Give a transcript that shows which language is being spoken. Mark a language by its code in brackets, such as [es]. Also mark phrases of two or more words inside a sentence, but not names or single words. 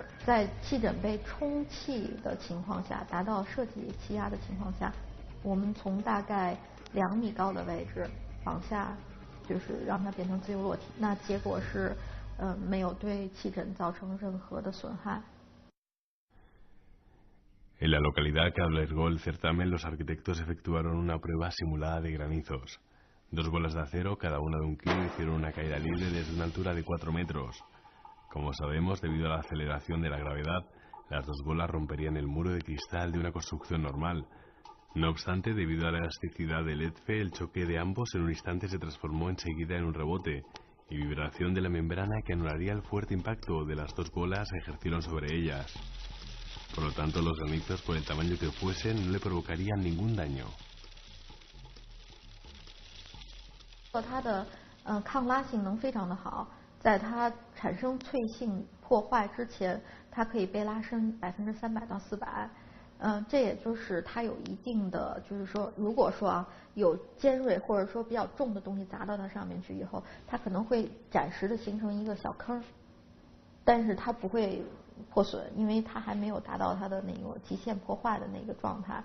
[zh] 在气枕被充气的情况下，达到设计气压的情况下，我们从大概2米高的位置往下，就是让它变成自由落体。那结果是。没有对气枕造成任何的损害。 [es] En la localidad que albergó el certamen, los arquitectos efectuaron una prueba simulada de granizos. 2 bolas de acero, cada una de 1 kilo, hicieron una caída libre desde una altura de 4 metros. Como sabemos, debido a la aceleración de la gravedad, las 2 bolas romperían el muro de cristal de una construcción normal. No obstante, debido a la elasticidad del ETFE, el choque de ambos en un instante se transformó enseguida en un rebote y vibración de la membrana que anularía el fuerte impacto de las 2 bolas ejercieron sobre ellas. Por lo tanto, los granizos, por el tamaño que fuesen, no le provocarían ningún daño. [zh] 它的抗拉性能非常的好，在它产生脆性破坏之前，它可以被拉伸300%到400%。这也就是它有一定的，就是说，如果说啊有尖锐或者说比较重的东西砸到它上面去以后，它可能会暂时的形成一个小坑，但是它不会破损，因为它还没有达到它的那个极限破坏的那个状态。